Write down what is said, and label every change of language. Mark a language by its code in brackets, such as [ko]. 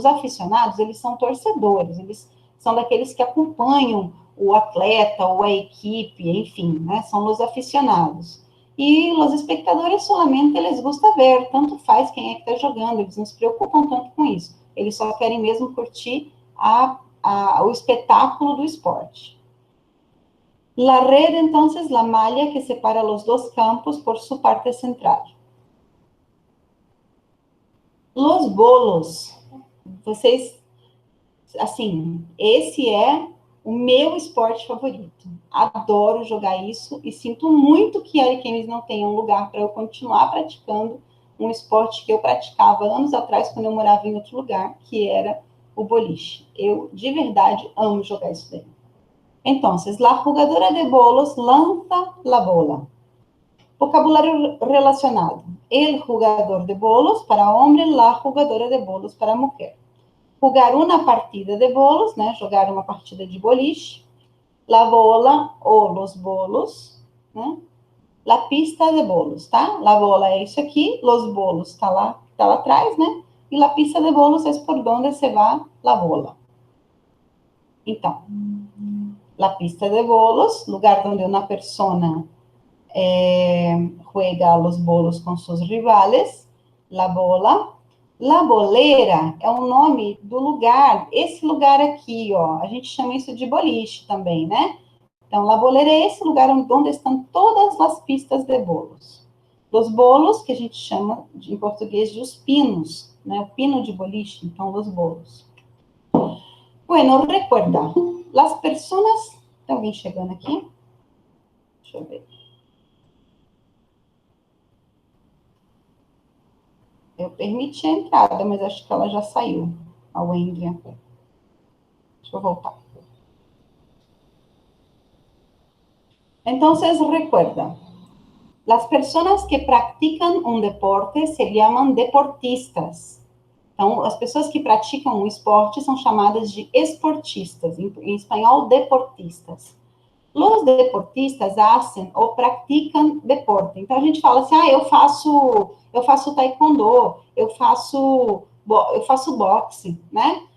[pt] Os aficionados, eles são torcedores, eles são daqueles que acompanham o atleta ou a equipe, enfim, né? São os aficionados. E os espectadores solamente eles gostam de ver, tanto faz quem é que está jogando, eles não se preocupam tanto com isso. Eles só querem mesmo curtir o espetáculo do esporte. [es] La red, entonces, la malla que separa los dos campos por su parte central. Los bolos. [pt] Vocês, assim, esse é o meu esporte favorito. Adoro jogar isso e sinto muito que Ariquemes não tenha um lugar para eu continuar praticando um esporte que eu praticava anos atrás, quando eu morava em outro lugar, que era o boliche. Eu, de verdade, amo jogar isso daí. Então, la jugadora de bolos lança la bola. Vocabulário relacionado. El jugador de bolos para homem, la jugadora de bolos para mulher. [es] Jugar uma partida de bolos, [pt] né? Jogar uma partida de boliche. La bola ou los bolos, né? La pista de bolos, tá? La bola é isso aqui, los bolos tá lá atrás, né? E la pista de bolos é por onde se vai la bola. Então, la pista de bolos, lugar onde uma persona juega los bolos com seus rivales. La bola. La bolera é o nome do lugar, esse lugar aqui, ó, a gente chama isso de boliche também, né? Então, la bolera é esse lugar onde estão todas as pistas de bolos. Os bolos, que a gente chama em português de os pinos, né? O pino de boliche, então, os bolos. [es] Bueno, recuerda, las personas... [pt] Tem alguém chegando aqui? Deixa eu ver. Eu permiti a entrada, mas acho que ela já saiu, a Wendria. Deixa eu voltar. [es] Entonces, recuerda, las personas que practican un deporte se llaman deportistas. [pt] Então, as pessoas que praticam um esporte são chamadas de esportistas, em espanhol, deportistas. Os deportistas hacen ou praticam deporte. Então, a gente fala assim, eu faço taekwondo, eu faço boxe, né?